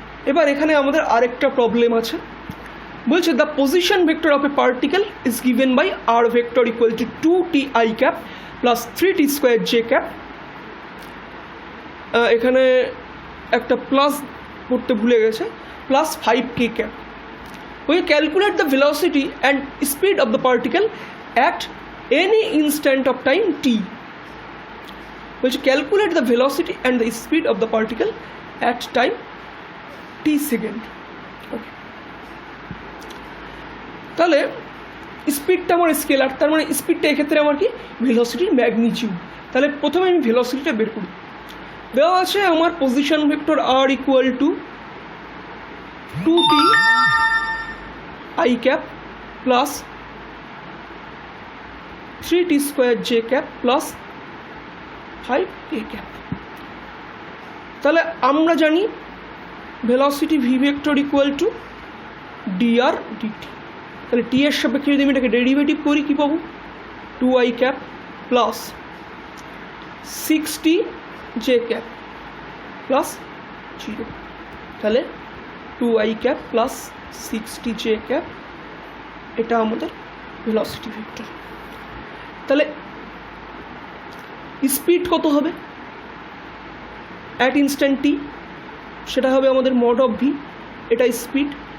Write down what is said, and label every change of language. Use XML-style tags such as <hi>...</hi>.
<bn>এবার এখানে আমাদের আরেকটা প্রবলেম আছে, বলছে</bn> <en>The position vector of a particle is given by r vector equal to 2t i cap plus 3t square j cap।</en> <bn>এখানে একটা প্লাস পড়তে ভুলে গেছে, plus 5k cap।</bn> <en>We calculate the velocity and speed of the particle at any instant of time t, which calculate the velocity and the speed of the particle at time t second. Okay.</en> <bn>তাহলে স্পিডটা আমার scalar, তার মানে স্পিডটা এক্ষেত্রে আমার কি ভেলোসিটির magnitude. তাহলে প্রথমে আমি ভেলোসিটিটা বের করি। দেওয়া আছে আমার position vector r equal to 2t i cap plus 3t square j cap plus 5k cap। তাহলে আমরা জানি velocity V vector equal to dr dt। তাহলে টি এর সাপেক্ষে যদি আমি এটাকে ডেরিভেটিভ করি কী পাবো? 2i cap plus 6t j cap plus 0। তাহলে 2i cap plus 6t j cap এটা আমাদের ভেলোসিটি ভেক্টর। তাহলে স্পিড কত হবে অ্যাট ইনস্ট্যান্ট টি? সেটা হবে আমাদের মড অফ ভি, এটা স্পিড।</bn>